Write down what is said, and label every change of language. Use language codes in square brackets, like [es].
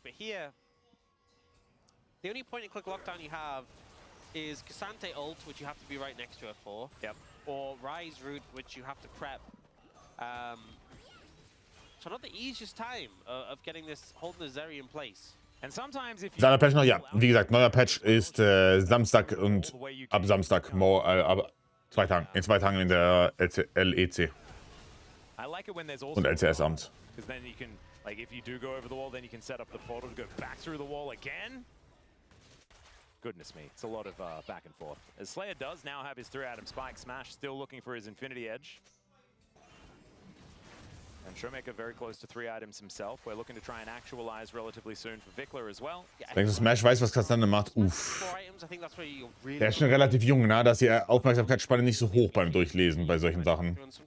[en] But here, the only point-and-click lockdown you have is Cassante ult, which you have to be right next to her for. Yep. Or Rise route, which you have to prep. So not the easiest time of getting this, holding the Zeri in place. And sometimes if [de] Neuer Patch noch, ja. Wie gesagt, neuer Patch ist Samstag und ab Samstag, ab 2 Tagen. In 2 Tagen in der LEC. Und LCS-Abend. [en] Because then you can, like, if you do go over the wall, then you can set up the portal to go back through the wall again. Goodness me, it's a lot of back and forth. As Slayer does now have his 3-item spike smash, still looking for his Infinity Edge. And Showmaker very close to 3 items himself. We're looking to try and actualize relatively soon for Vickler as well. [de] Denkst du, Smash weiß, was Cassandra macht? Uff. Der ist schon relativ jung, ne? Da ist die Aufmerksamkeitsspanne nicht so hoch beim Durchlesen bei solchen Sachen.